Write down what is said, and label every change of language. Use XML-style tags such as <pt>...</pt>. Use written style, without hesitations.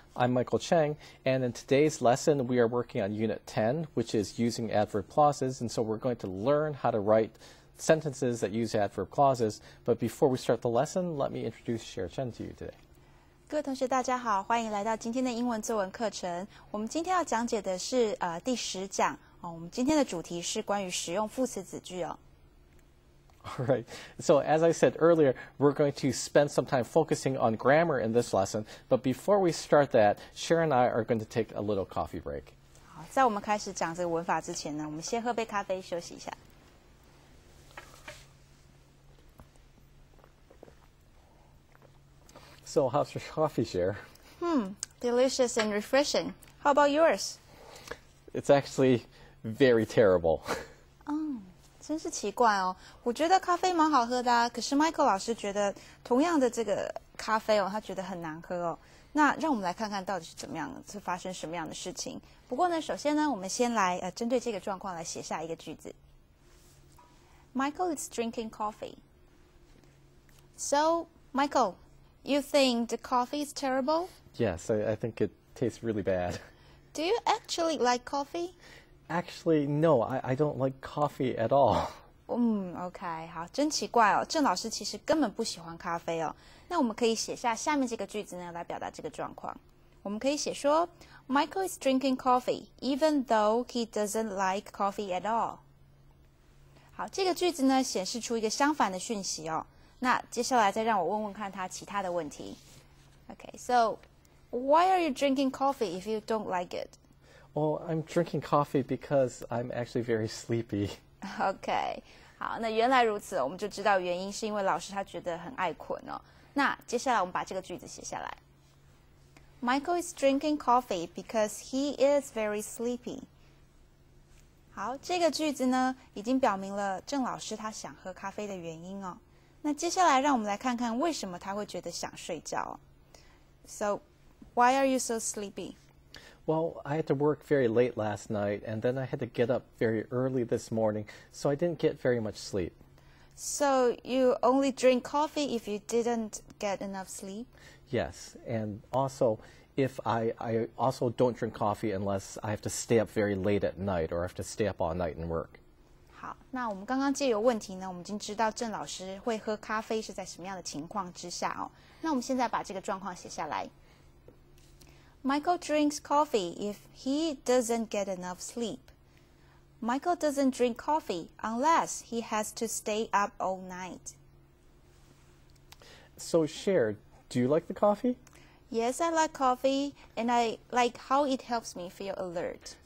<en>I'm Michael Cheng, and in today's lesson we are working on Unit 10, which is using adverb clauses, and so we're going to learn how to write sentences that use adverb clauses. But before we start the lesson, let me introduce Cher Chen to you today.</en> <zh>各位同学大家好，欢迎来到今天的英文作文课程。我们今天要讲解的是第10讲哦。我们今天的主题是关于使用副词子句哦。</zh> <en>All right. So as I said earlier, we're going to spend some time focusing on grammar in this lesson. But before we start that, Cher and I are going to take a little coffee break. 好，在我们开始讲这个文法之前呢，我们先喝杯咖啡休息一下。 So how's your coffee, Cher? Delicious and refreshing. How about yours? It's actually very terrible.</en> <zh>真是奇怪哦，我觉得咖啡蛮好喝的啊，可是 Michael 老师觉得同样的这个咖啡哦，他觉得很难喝哦。那让我们来看看到底是怎么样，是发生什么样的事情。不过呢，首先呢，我们先来针对这个状况来写下一个句子。</zh> <en>Michael is drinking coffee. So, Michael, you think the coffee is terrible? Yes, I think it tastes really bad. Do you actually like coffee? Actually, no, I don't like coffee at all.</en> <zh>OK， 好，真奇怪哦，郑老师其实根本不喜欢咖啡哦。那我们可以写下下面这个句子呢，来表达这个状况。我们可以写说</zh> <en>，Michael is drinking coffee, even though he doesn't like coffee at all。</en> <zh>好，这个句子呢，显示出一个相反的讯息哦。那接下来再让我问问看他其他的问题。</zh> <en>OK，so why are you drinking coffee if you don't like it? Well, I'm drinking coffee because I'm actually very sleepy.</en> <zh>OK， 好，那原来如此，我们就知道原因是因为老师他觉得很爱困哦。那接下来我们把这个句子写下来。</zh> <en>Michael is drinking coffee because he is very sleepy。</en> <zh>好，这个句子呢，已经表明了郑老师他想喝咖啡的原因哦。那接下来让我们来看看为什么他会觉得想睡觉哦。 So, why are you so sleepy? Well, I had to work very late last night, and then I had to get up very early this morning, so I didn't get very much sleep. So, you only drink coffee if you didn't get enough sleep? Yes, and also, if I also don't drink coffee unless I have to stay up very late at night or I have to stay up all night and work. 好，那我们刚刚借由问题呢，我们已经知道郑老师会喝咖啡是在什么样的情况之下哦。那我们现在把这个状况写下来。</zh> <en>Michael drinks coffee if he doesn't get enough sleep. Michael doesn't drink coffee unless he has to stay up all night. So, Cher, do you like the coffee? Yes, I like coffee, and I like how it helps me feel alert.</en>